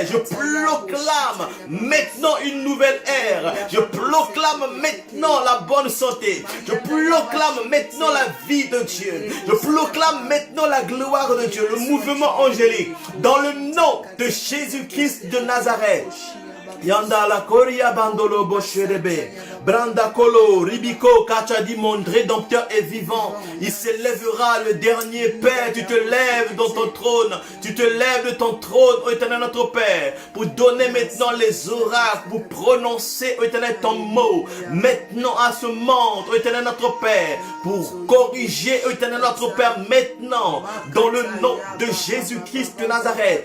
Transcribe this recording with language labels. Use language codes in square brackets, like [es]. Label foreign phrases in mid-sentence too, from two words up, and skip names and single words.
[fr] Je proclame maintenant une nouvelle ère. Je proclame maintenant la bonne santé. Je proclame maintenant la vie de Dieu. Je proclame maintenant la gloire de Dieu, le mouvement angélique, dans le nom de Jésus-Christ de Nazareth. Yanda la koria bandolo bosherebe. Branda kolo, ribiko, kachadi, mon rédempteur est vivant. Il s'élèvera le dernier Père. Tu te lèves dans ton trône. Tu te lèves de ton trône, ô éternel notre Père, pour donner maintenant les oracles, pour prononcer, ô éternel, ton mot. Maintenant à ce monde, ô éternel notre Père, pour corriger, ô éternel notre Père, maintenant, dans le nom de Jésus-Christ de Nazareth.